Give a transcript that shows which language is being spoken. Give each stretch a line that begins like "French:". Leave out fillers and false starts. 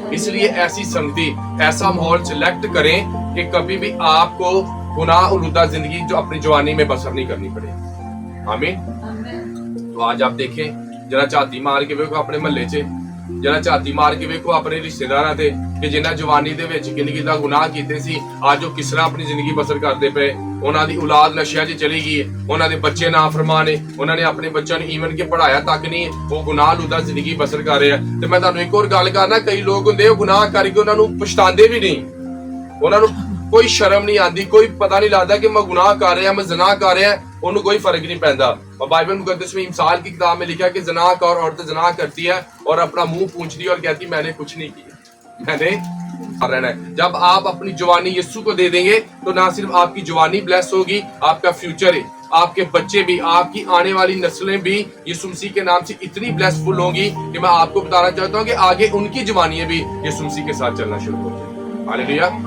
Hindi: इसलिए ऐसी संगति, ऐसा माहौल सिलेक्ट करें कि कभी भी आपको गुनाह उलूदा जिंदगी जो अपनी जवानी में बसर नहीं करनी पड़े। आमीन। तो आज आप देखें,
Punjabi: जरा झाती मार के वेखो अपने महल्ले च, जरा झाती मार के वेखो अपने रिश्तेदारां ते कि जिन्हां जवानी दे विच किन्ना गुनाह कीते सी, आज ਉਹ ਕਿਸ ਤਰ੍ਹਾਂ ਆਪਣੀ ਜ਼ਿੰਦਗੀ ਬਸਰ ਕਰਦੇ ਪਏ। ਉਹਨਾਂ ਦੀ ਔਲਾਦ ਨਸ਼ਿਆਂ 'ਚ ਚਲੀ ਗਈ ਹੈ, ਉਹਨਾਂ ਦੇ ਬੱਚੇ ਨਾਫਰਮਾਨ ਨੇ, ਉਹਨਾਂ ਨੇ ਆਪਣੇ ਬੱਚਿਆਂ ਨੂੰ ਈਵਨ ਕਿ ਪੜਾਇਆ ਤੱਕ ਨਹੀਂ, ਉਹ ਗੁਨਾਹ ਲੂਦਾ ਜ਼ਿੰਦਗੀ ਬਸਰ ਕਰ ਰਹੇ ਆ। ਤੇ ਮੈਂ ਤੁਹਾਨੂੰ ਇੱਕ ਹੋਰ ਗੱਲ ਕਰਨਾ, ਕਈ ਲੋਕ ਹੁੰਦੇ ਉਹ ਗੁਨਾਹ ਕਰਕੇ ਉਹਨਾਂ ਨੂੰ ਪਛਤਾਉਂਦੇ ਵੀ ਨਹੀਂ, ਉਹਨਾਂ ਨੂੰ ਕੋਈ ਸ਼ਰਮ ਨਹੀਂ ਆਉਂਦੀ, ਕੋਈ ਪਤਾ ਨਹੀਂ ਲੱਗਦਾ ਕਿ ਮੈਂ ਗੁਨਾਹ ਕਰ ਰਿਹਾ,
Hindi: मैं ज़िना कर रहा, उन्हें कोई फर्क नहीं पैदा। और बाइबल मुकद्दस में मिसाल की किताब में लिखा है कि ज़िनाकार औरत ज़िना करती है और अपना मुंह पूंछती है और कहती मैंने कुछ नहीं किया, मैंने रहना है। जब आप अपनी जवानी यीशु को दे देंगे तो ना सिर्फ आपकी जवानी ब्लेस होगी, आपका फ्यूचर है, आपके बच्चे भी, आपकी आने वाली नस्लें भी यीशु मसीह के नाम से इतनी ब्लेसफुल होंगी कि मैं आपको बताना चाहता हूँ कि आगे उनकी जवानियां भी यीशु मसीह के साथ चलना शुरू हो जाए। हालेलुया।